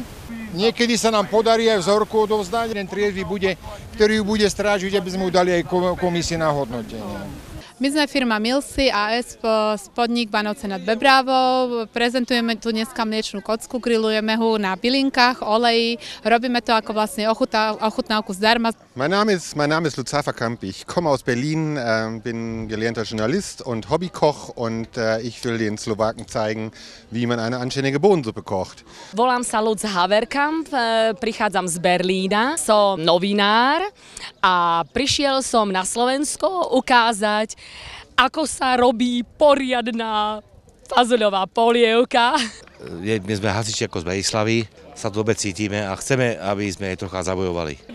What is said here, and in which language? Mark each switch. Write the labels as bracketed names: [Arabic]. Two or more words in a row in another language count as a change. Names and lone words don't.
[Slovak] Niekedy sa nám podarí aj vzorku odovzdať. Jeden triezvy bude, ktorý ju bude strážiť, aby sme mu dali aj komisie na hodnotenie. My sme firma Milsi AS, podnik Banovce nad Bebrávou. Prezentujeme tu dneska mliečnú kocku, grillujeme ho na bylinkách, oleji. Robíme to ako vlastne ochutnávku zdarma. [German] Mein Name ist Lutz Haferkamp, ich komme aus Berlin, bin gelernter Journalist und Hobbykoch und ich will den Slowaken zeigen, wie man eine anständige Bohnensuppe kocht. [Slovak] Volám sa Lutz Haferkamp, prichádzam z Berlína, som novinár a prišiel som na Slovensko ukázať, ako sa robí poriadna fazuľová polievka. My sme hasiči ako z Bratislavy, sa dobre cítime a chceme, aby sme jej trocha zabojovali.